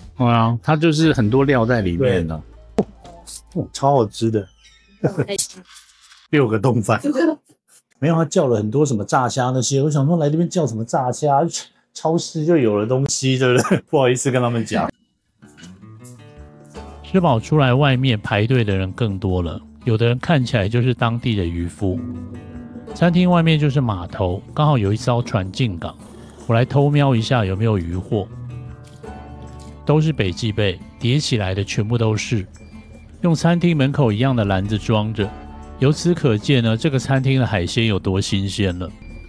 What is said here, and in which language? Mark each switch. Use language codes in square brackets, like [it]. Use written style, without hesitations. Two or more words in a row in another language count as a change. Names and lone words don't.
[zh] 對啊，它就是很多料在裡面的，超好吃的。6個丼飯，沒有他叫了很多什麼炸蝦那些，我想說來這邊叫什麼炸蝦？超市就有了東西，對不對？不好意思跟他們講。吃飽出來，外面排隊的人更多了，有的人看起來就是當地的漁夫。餐廳外面就是碼頭，剛好有一艘船進港，我來偷瞄一下有沒有漁獲。都是北極貝，疊起來的全部都是，用餐廳門口一樣的籃子裝着。由此可見呢，這個餐廳的海鮮有多新鮮了。